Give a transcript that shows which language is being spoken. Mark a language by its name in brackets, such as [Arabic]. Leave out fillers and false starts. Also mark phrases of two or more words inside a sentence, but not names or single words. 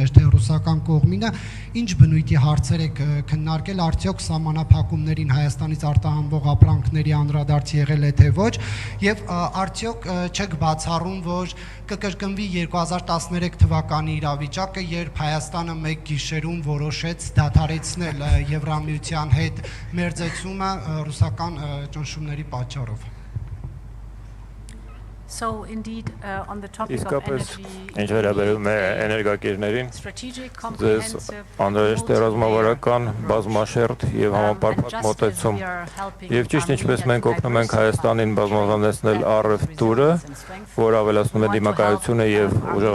[Armenian] էր թե ռուսական կողմինը, ինչ բնույթի հարցեր եք քննարկել, արդյոք սահմանափակումներին Հայաստանից արտահանվող ապրանքների անդրադարձ եղել է թե ոչ, եւ արդյոք չեք բացառում, որ կկրկնվի 2013 թվականի իրավիճակը, երբ Հայաստանը մեկ գիշերում որոշեց դադարեցնել Եվրամիության հետ մերձեցումը ռուսական ճնշումների պատճառով։ [English] So indeed on the topic of energy, [Armenian] ինչ վերաբերում է էներգակիրներին, ձեզ անհրաժեշտ է ռազմավարական, բազմաշերտ եւ համապարփակ մոտեցում։ Եվ ճիշտ ինչպես մենք օգնում ենք Հայաստանին բազմազանեցնել առևտուրը, որ ավելացնում է դիմակայությունը եւ ուժեղացնում